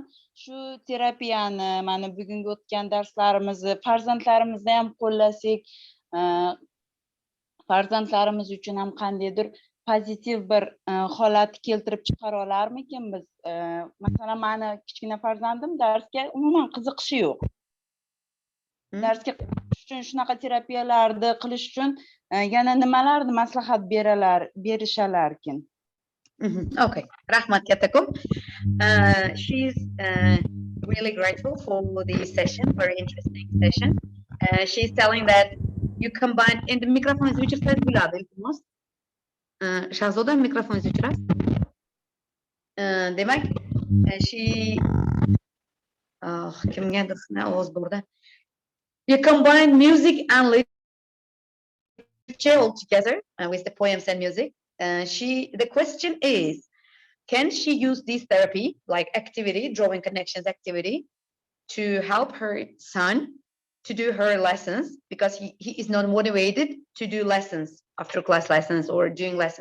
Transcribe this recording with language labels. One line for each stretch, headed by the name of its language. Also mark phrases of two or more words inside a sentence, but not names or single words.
Uzbek: Shu terapiyani, mana bugungi o'tgan darslarimizni farzandlarimizni ham qo'llasak, farzandlarimiz uchun ham qandaydir pozitiv bir holat keltirib chiqara olarmikin biz? Masalan, meni kichkina farzandim darsga umuman qiziqishi yo'q. Darsga qiziqish uchun shunaqa terapiyalarni qilish uchun yana nimalarni maslahat berishalarkin? Okay, rahmat kattakum.
English: She's really grateful for the session, very interesting session. She's telling that you combine in the microphone which is like Guli, iltimos.
Uzbek: Shahzoda, mikrofon o'chirasiz. Demak, kimgadir ovoz borda.
English: You combine music and literature all together with the poems and music. The question is, can she use this therapy, like activity, drawing connections activity, to help her son to do her lessons, because he is not motivated to do lessons, after class lessons or doing lessons.